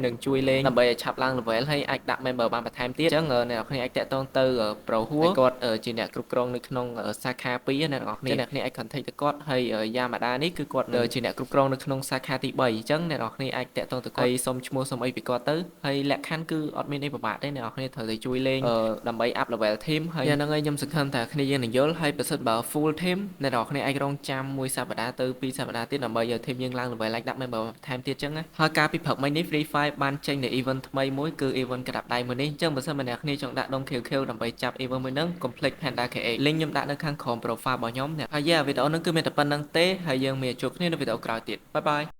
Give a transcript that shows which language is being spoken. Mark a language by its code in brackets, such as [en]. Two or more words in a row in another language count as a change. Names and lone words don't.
[km] នឹងជួយលេងដើម្បីឲ្យឆាប់ឡើង level ហើយអាចដាក់ member បានបន្ថែមទៀតអញ្ចឹងអ្នកទាំងអស់គ្នាអាចតាក់ទងទៅ Pro ហួរគាត់ជាអ្នកគ្រប់គ្រងនៅក្នុងសាខា2អ្នកទាំងអស់គ្នាអ្នកគ្នាអាច contact ទៅ គាត់ហើយយ៉ាម៉ាដានេះគឺគាត់ជាអ្នកគ្រប់គ្រងនៅក្នុងសាខាទី3អញ្ចឹងអ្នកទាំងអស់គ្នាអាចតាក់ទងទៅគាត់ហើយសុំឈ្មោះសុំអីពីគាត់ទៅ ហើយលក្ខខណ្ឌគឺអត់មានអីពិបាកទេអ្នកទាំងអស់គ្នាត្រូវតែជួយលេងដើម្បី [en] up level team [km] ហើយហ្នឹងហើយខ្ញុំសង្ឃឹមថាគ្នាយើងនឹងយល់ហើយប្រសិនបើ [en] full team [km] អ្នកទាំងអស់គ្នាអាចរងចាំមួយសប្តាហ៍ទៅពីរសប្តាហ៍ទៀតដើម្បីឲ្យ team យើងឡើង level ឡើងដាក់ member បន្ថែមទៀតអញ្ចឹងហើយការពីព្រឹកមិញនេះ Free Fire បានចេញនៅ event ថ្មីមួយគឺ event ក្តាប់ដៃមួយនេះអញ្ចឹងបើសិនបើអ្នកគ្នាចង់ដាក់ដុំ KQ ដើម្បីចាប់ event មួយហ្នឹង complete Panda KX link ខ្ញុំដាក់នៅខាងក្រោម profile របស់ខ្ញុំហើយវីដេអូហ្នឹងគឺមានតែប៉ុណ្្នឹងទេហើយយើងមានជួបគ្នានៅវីដេអូក្រោយទៀតបាយបាយ